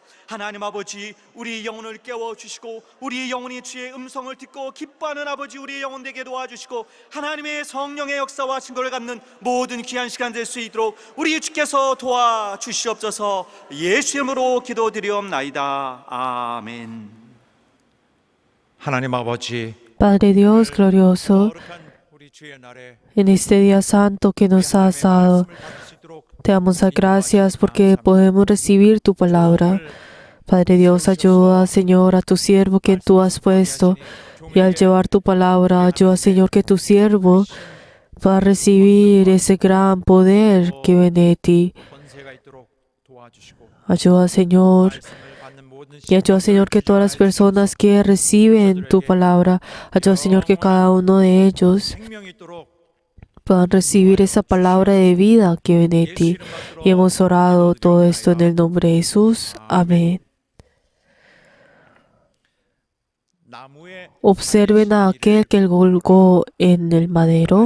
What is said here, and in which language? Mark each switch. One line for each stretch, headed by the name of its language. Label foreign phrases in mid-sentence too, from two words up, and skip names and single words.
Korean: 하나님 아버지 우리 영혼을 깨워주시고 우리 영혼이 주의 음성을 듣고 기뻐하는 아버지 우리 영혼 되게 도와주시고 하나님의 성령의 역사와 증거를 갖는 모든 귀한 시간 될 수 있도록 우리 주께서 도와주시옵소서. 예수 이름으로 기도드리옵나이다. 아멘. 하나님 아버지,
Spanish: Padre Dios glorioso,
Korean: 거룩한 우리 주의 날에
Spanish: en este día santo que nos has dado, te damos las gracias porque podemos recibir tu palabra. Padre Dios, ayuda, Señor, a tu siervo que tú has puesto. Y al llevar tu palabra, ayuda, Señor, que tu siervo pueda recibir ese gran poder que viene de ti.
Korean: 권세가 있도록 도와주시고
Spanish: Ayuda, Señor,
Korean: 말씀을 받는 모든
Spanish: y ayuda, Señor, que todas las personas que reciben tu palabra, ayuda, Señor, que cada uno de ellos
Korean: 생명이 있도록
Spanish: puedan recibir esa palabra de vida que viene de ti. Y hemos orado todo esto en el nombre de Jesús. Amén.
Korean: 나무에
Spanish: Observen a aquel que colgó en el madero.